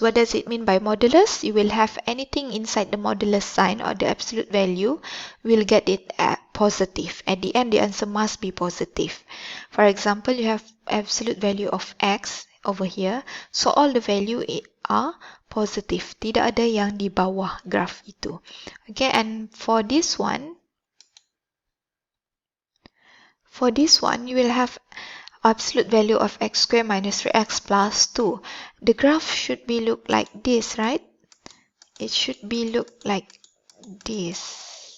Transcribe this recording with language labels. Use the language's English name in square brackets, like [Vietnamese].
[English] What does it mean by modulus? You will have anything inside the modulus sign or the absolute value, will get it positive. At the end, the answer must be positive. For example, you have absolute value of x over here. So all the value are positive. [Malay] Tidak ada yang di bawah graph itu. [English] Okay, and for this one, you will have absolute value of x squared minus 3x plus 2. The graph should be look like this, right? It should be look like this.